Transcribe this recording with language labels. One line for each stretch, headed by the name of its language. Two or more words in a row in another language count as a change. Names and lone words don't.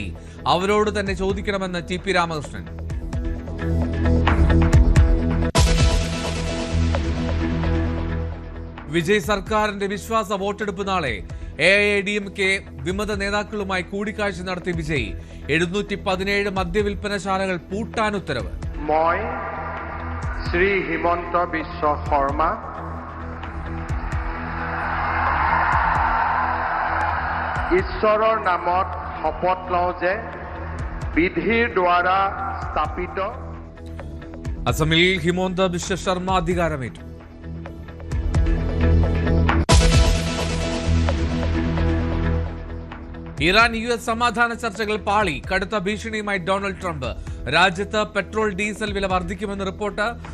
Malayalam: അവരോട് തന്നെ ചോദിക്കണമെന്ന് TP രാമകൃഷ്ണൻ. വിജയ് സർക്കാരിന്റെ വിശ്വാസ വോട്ടെടുപ്പ് നാളെ. AIADMK വിമത നേതാക്കളുമായി കൂടിക്കാഴ്ച നടത്തി വിജയ്. 717 മദ്യവിൽപ്പനശാലകൾ പൂട്ടാൻ ഉത്തരവ്.
Assamese: ശ്രീ ഹിമന്ത বিশ্ব শৰ্মা ঈশ্বৰৰ নামত শপত লওঁ যে বিধিৰ দ্বাৰা স্থাপিত.
Malayalam: അസമിൽ ഹിമന്ത ബിശ്വ ശർമ്മ അധികാരമേറ്റു. ഇറാൻ US സമാധാന ചർച്ചകൾ പാളി. കടുത്ത ഭീഷണിയുമായി ഡൊണാൾഡ് ട്രംപ്. രാജ്യത്ത് പെട്രോൾ ഡീസൽ വില വർദ്ധിക്കുമെന്ന് റിപ്പോർട്ട്.